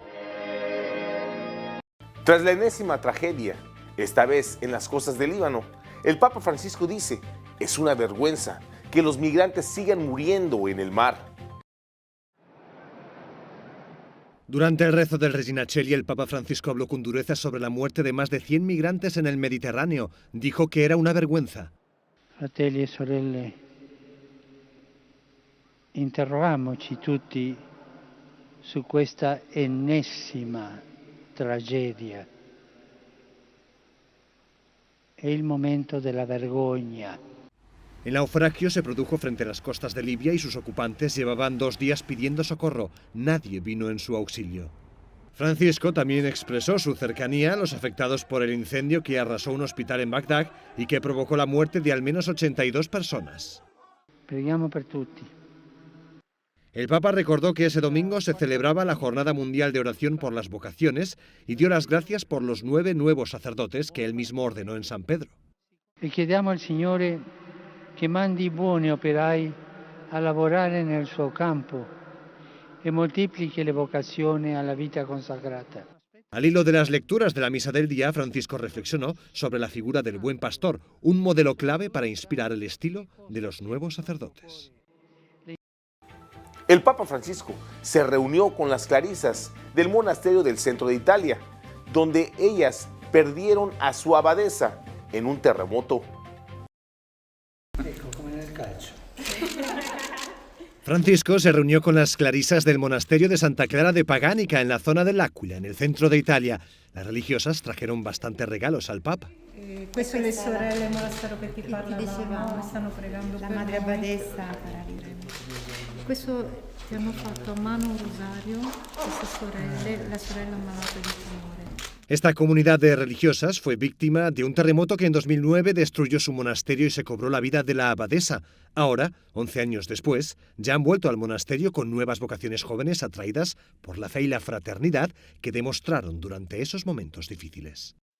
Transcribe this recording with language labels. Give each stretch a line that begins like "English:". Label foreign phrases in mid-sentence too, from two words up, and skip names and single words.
Spanish: Tras la enésima tragedia, esta vez en las costas del Líbano, el Papa Francisco dice: es una vergüenza que los migrantes sigan muriendo en el mar. Durante el rezo del Regina Coeli, el Papa Francisco habló con dureza sobre la muerte de más de 100 migrantes en el Mediterráneo. Dijo que era una vergüenza.
Italian: Fratelli e sorelle, interrogammoci tutti su questa ennesima tragedia. È il momento della vergogna.
Spanish: El naufragio se produjo frente a las costas de Libia y sus ocupantes llevaban 2 días pidiendo socorro. Nadie vino en su auxilio. Francisco también expresó su cercanía a los afectados por el incendio que arrasó un hospital en Bagdad y que provocó la muerte de al menos 82 personas.
Italian: Preghiamo per tutti.
Spanish: El Papa recordó que ese domingo se celebraba la Jornada Mundial de Oración por las Vocaciones y dio las gracias por los 9 nuevos sacerdotes que él mismo ordenó en San Pedro.
Italian: E chiediamo al Signore che mandi buoni operai a lavorare nel suo campo e moltiplichi le vocazioni alla vita consacrata.
Spanish: Al hilo de las lecturas de la misa del día, Francisco reflexionó sobre la figura del buen pastor, un modelo clave para inspirar el estilo de los nuevos sacerdotes. El Papa Francisco se reunió con las clarisas del monasterio del centro de Italia, donde ellas perdieron a su abadesa en un terremoto. Francisco se reunió con las clarisas del monasterio de Santa Clara de Paganica en la zona dell'Aquila, en el centro de Italia. Las religiosas trajeron bastantes regalos al Papa.
Italian: Queste le sorelle del monastero che ti parlavamo, stanno pregando la per madre noi. abbadessa Paralisa. Questo ti hanno fatto a mano un rosario, queste sorelle, la sorella malata di tumore.
Spanish: Esta comunidad de religiosas fue víctima de un terremoto que en 2009 destruyó su monasterio y se cobró la vida de la abadesa. Ahora, 11 años después, ya han vuelto al monasterio con nuevas vocaciones jóvenes atraídas por la fe y la fraternidad que demostraron durante esos momentos difíciles.